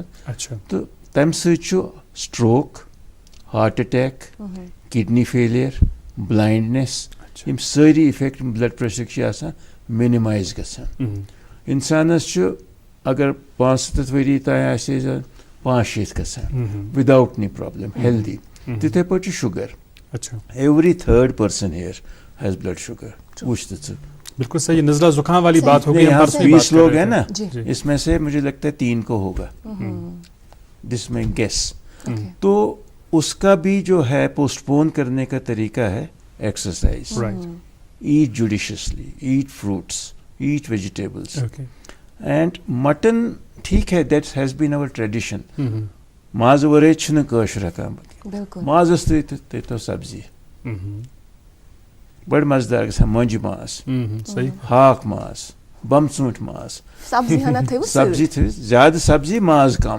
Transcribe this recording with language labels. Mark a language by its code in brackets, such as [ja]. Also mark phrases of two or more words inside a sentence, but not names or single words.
[ks] تہٕ تمہِ سۭتۍ چھُ [en] stroke heart attack kidney failure blindness [ks] یِم سٲری اِفیکٹ بلڈ پریشرٕکۍ چھِ آسان مِنِمایز گژھان. اِنسانس چھُ اگر 75 ؤری تانۍ آسہِ زن 65 گژھان [en] without any problem [ks] ہیلدی. تِتھَے پٲٹھۍ چھُ شُگر. [en] ایوری 3rd person here has blood sugar. [ks] وٕچھ تہٕ ژٕ. [ur] بالکل صحیح. نزلہ زکام والی بات ہو گئی. 20 لوگ ہیں نا اس میں سے مجھے لگتا ہے 3 کو ہوگا جس میں گیس. تو اس کا بھی جو ہے پوسٹ پون کرنے کا طریقہ ہے ایکسرسائز. [en] eat judiciously eat fruits eat vegetables and mutton [ur] ٹھیک ہے [en] that has been over tradition. [ks] ماز ورٲے چھُنہٕ کٲشُر ہٮ۪کان مازس تھٲیتو سبزی بڑٕ مزٕدار گژھان مۄنجہِ ماز ہاکھ ماز بمژوٗنٛٹھۍ ماز سبزی تھٲوِتھ زیادٕ سبزی ماز کم.